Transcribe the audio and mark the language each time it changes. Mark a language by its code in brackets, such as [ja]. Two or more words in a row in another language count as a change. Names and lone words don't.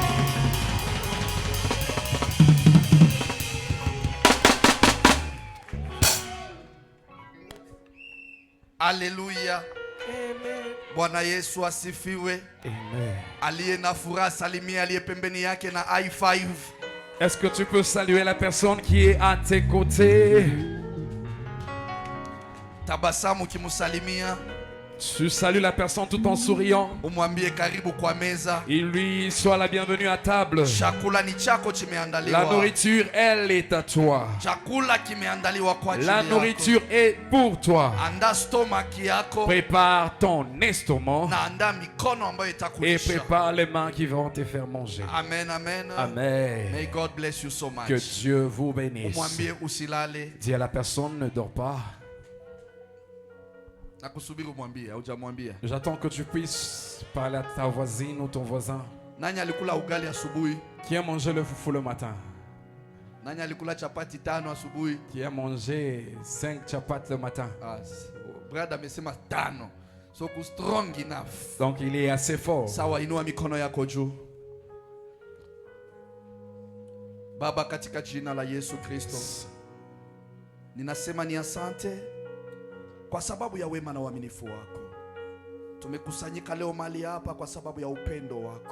[fr] Alléluia. [sw] Amen. Bwana Yesu asifiwe. Amen. Aliye na furaha salimia aliye pembeni yake na [en] high five. [fr] Est-ce que tu peux saluer la personne qui est à tes côtés? [sw] Tabasamu kimusalimia. [fr] Tu salues la personne tout en souriant. [sw] Umwambie karibu kwa meza. [fr] Il lui soit la bienvenue à table. [sw] Chakula ni chako kimeandaliwa. [fr] La nourriture, elle est à toi. [sw] Chakula kimeandaliwa kwa ajili [fr] La [sw] yako. [fr] nourriture est pour toi. [sw] Anda stomach yako. [fr] Prépare ton estomac [sw] Na anda mikono ambayo [fr] et [sw] itakulisha. [fr] prépare les mains qui vont te faire manger. [sw] Amen, amen. Amen. [en] May God bless you so much. [fr] Que Dieu vous bénisse. [sw] Umwambie usilale. [fr] Dis à la personne, ne dors pas. [sw] Nakusubiri umwambie, hujamwambia. [fr] J'attends que tu puisses parler à ta voisine ou ton voisin. [sw] Nani alikula ugali asubuhi? [fr] Qui a mangé le foufou le matin? [sw] Nani alikula chapati 5 asubuhi? [fr] Qui a mangé 5 chapates le matin? [sw] Brother amesema 5. So ku [en] strong enough. [fr] Donc il est assez fort. [sw] Sawa, inua mikono yako juu. Baba, katika jina la Yesu Kristo, ninasema ni asante kwa sababu ya wema na uaminifu wako. Tumekusanyika leo mahali hapa kwa sababu ya upendo wako.